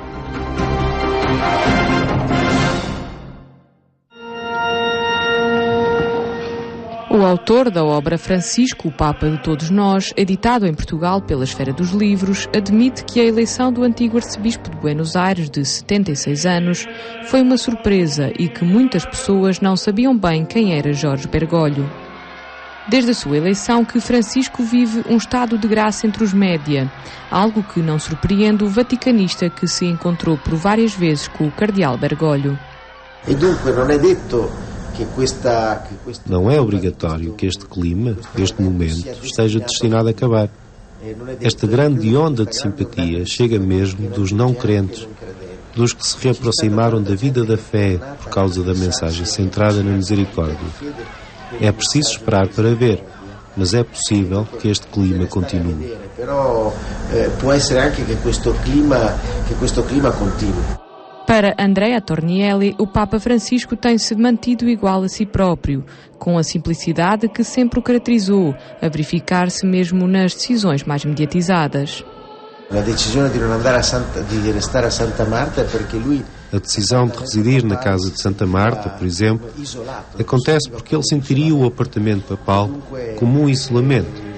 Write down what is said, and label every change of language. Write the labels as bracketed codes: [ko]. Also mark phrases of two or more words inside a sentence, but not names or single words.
[pt] O autor da obra Francisco, o Papa de Todos Nós, editado em Portugal pela Esfera dos Livros, admite que a eleição do antigo arcebispo de Buenos Aires, de 76 anos, foi uma surpresa e que muitas pessoas não sabiam bem quem era Jorge Bergoglio. Desde a sua eleição que Francisco vive um estado de graça entre os média, algo que não surpreende o vaticanista que se encontrou por várias vezes com o cardeal Bergoglio. [it] E dunque non è detto [pt] Não é obrigatório que este clima, este momento, esteja destinado a acabar. Esta grande onda de simpatia chega mesmo dos não crentes, dos que se reaproximaram da vida da fé por causa da mensagem centrada na misericórdia. É preciso esperar para ver, mas é possível que este clima continue. [it] Può essere anche che questo clima continui. [pt] Para Andrea Tornielli, o Papa Francisco tem-se mantido igual a si próprio, com a simplicidade que sempre o caracterizou, a verificar-se mesmo nas decisões mais mediatizadas. A decisão de residir na casa de Santa Marta, por exemplo, acontece porque ele sentiria o apartamento papal como um isolamento.